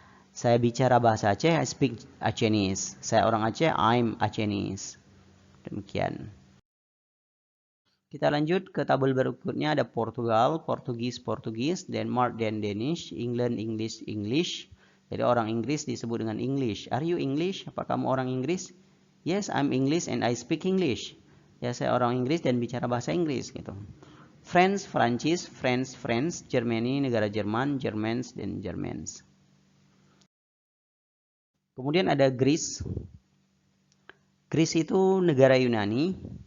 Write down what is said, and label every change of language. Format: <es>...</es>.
<id>Saya bicara bahasa Aceh,</id> <en>I speak Acenis.</en> <id>Saya orang Aceh,</id> <en>I'm Acenis.</en> <id>Demikian. Kita lanjut ke tabel berikutnya, ada Portugal, Portugis, Denmark dan Danish, England, English. Jadi orang Inggris disebut dengan English.</id> <en>Are you English?</en> <id>Apa kamu orang Inggris?</id> <en>Yes, I'm English and I speak English.</en> <id>Ya, saya orang Inggris dan bicara bahasa Inggris gitu. France, Prancis,</id> <en>France, Germany,</en> <id>negara Jerman, Germans dan Germans. Kemudian ada Greece. Greece itu negara Yunani.</id>